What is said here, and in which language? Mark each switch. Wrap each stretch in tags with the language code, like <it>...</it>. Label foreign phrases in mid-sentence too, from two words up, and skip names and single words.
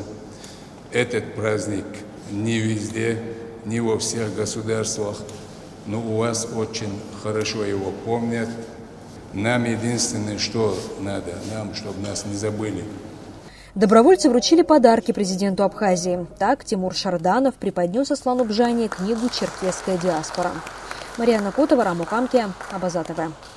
<ru>Этот праздник не везде, не во всех государствах, но у вас очень хорошо его помнят. Нам единственное, что надо, чтобы нас не забыли. Добровольцы вручили подарки президенту Абхазии. Так Тимур Шарданов преподнес Аслану Мжани книгу «Черкесская диаспора». Марьяна Котова, Раму Камки, Абаза ТВ.</ru>